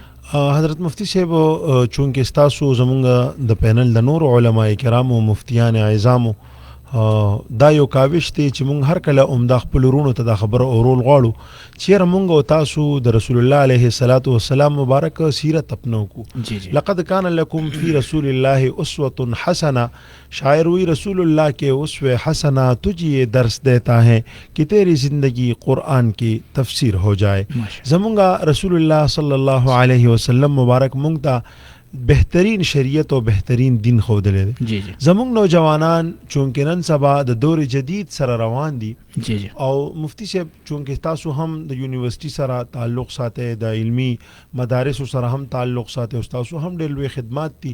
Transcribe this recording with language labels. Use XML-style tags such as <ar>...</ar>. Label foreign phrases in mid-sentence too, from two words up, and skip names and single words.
<ps>حضرت مفتی صاحب چونکه ستاسو زمونږ د پینل د نور علماء کرامو مفتیان اعظامو دا یو کاوش دی چې مونږ هر کله عمده خپل ورونو ته دا خبره اورول غواړو چیرې مونږ او تاسو د رسول الله</ps> <ar>علیه الصلاۃ والسلام</ar> <ps>مبارک سیرت اپنو کو.</ps> <ar>لقد کان لکم فی رسول الله اسوۃ حسنہ.</ar> <ur>شاعر وی رسول اللہ کے اسوہ حسنہ تجھے یہ درس دیتا ہے کہ تیری زندگی قرآن کی تفسیر ہو جائے.</ur> <ps>زمونږ رسول الله</ps> <ar>صلی الله علیه وسلم</ar> <ps>مبارک مونږ ته بهترین شریعت او بهترین دین ښودلی دی. جی جی زمونږ نوجوانان چونکې نن سبا د دور جدید سره روان دي جی جی او مفتی صاحب چونکې تاسو هم د یونیورسيټي سره تعلق ساتئ، د علمی مدارسو سره هم تعلق ساتئ او تاسو هم ډېر لوی خدمات دي.</ps>